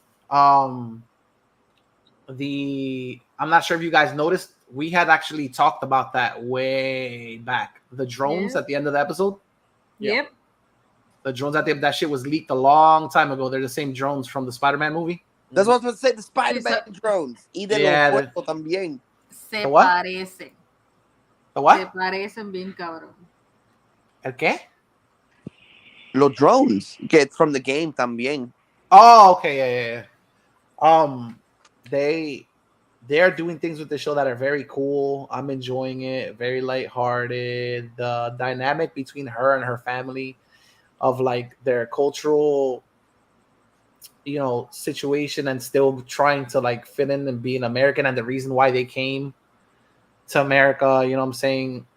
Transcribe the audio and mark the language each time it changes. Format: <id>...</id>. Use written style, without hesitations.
<en>I'm not sure if you guys noticed. We had actually talked about that way back. The drones at the end of the episode. Yep. The drones that shit was leaked a long time ago. They're the same drones from the Spider-Man movie. That's what I was going to say. The Spider-Man drones.</en> <es>Y de los cuerpos también. Se parecen.</es> <en>¿The what?</en> <es>Se parecen bien cabrón. ¿El qué? Los drones.</es> <en>Get from the game también. Oh, okay, yeah. They are doing things with the show that are very cool. I'm enjoying it. Very lighthearted. The dynamic between her and her family of like their cultural, you know, situation and still trying to like fit in and be an American and the reason why they came to America, you know what I'm saying?</en>